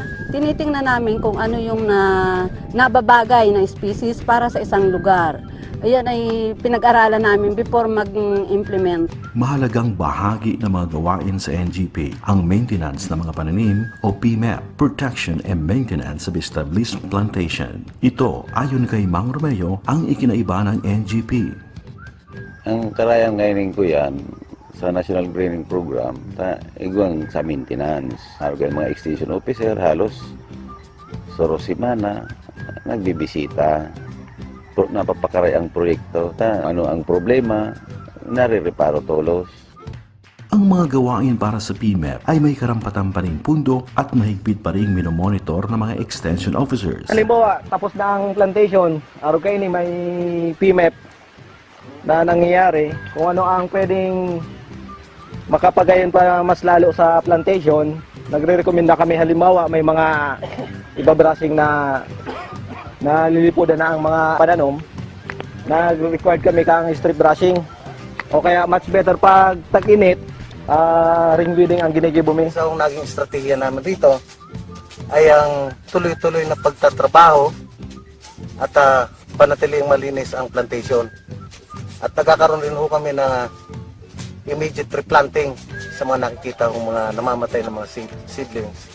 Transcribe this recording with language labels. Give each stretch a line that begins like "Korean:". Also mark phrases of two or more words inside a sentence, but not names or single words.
Filipino: Tinitingnan namin kung ano yung nababagay na species para sa isang lugar. Ayan ay pinag-aralan namin before mag-implement. Mahalagang bahagi ng mga gawain sa NGP ang maintenance ng mga pananim o PMEP,
English: Protection and Maintenance of Established Plantation.
Filipino: Ito, ayon kay Mang Romeo, ang ikinaiba ng NGP.
Bikol: Ang karayang ngayon ko yan sa National Greening Program, igwang sa maintenance. Harga mga extension officer, halos sorosimana, nagbibisita. Napapakaray ang proyekto. Ano ang problema, nare-reparo tolos.
Filipino: Ang mga gawain para sa PMEP ay may karampatang paring pundo at mahigpit pa ring minomonitor ng mga extension officers. Halimbawa, tapos na ang plantation, araw kayo ni may PMEP na nangyayari.
Bikol: Kung ano ang pwedeng makapagayon pa mas lalo sa plantation, nagre-recommenda kami halimbawa may mga ibabrashing na lilipudan na ang mga pananom, nag-required kami kang
English: strip brushing.
Bikol: O kaya
English: much better
Bikol: pag tag-init,
English: ring weeding
Bikol: ang ginigibo mi.
Filipino: So, ang naging estratehiya namin dito ay ang tuloy-tuloy na pagtatrabaho at panatiling malinis ang plantation. At nagkakaroon rin ho kami ng
English: immediate replanting
Filipino: sa mga nakikita kong mga namamatay na mga seedlings.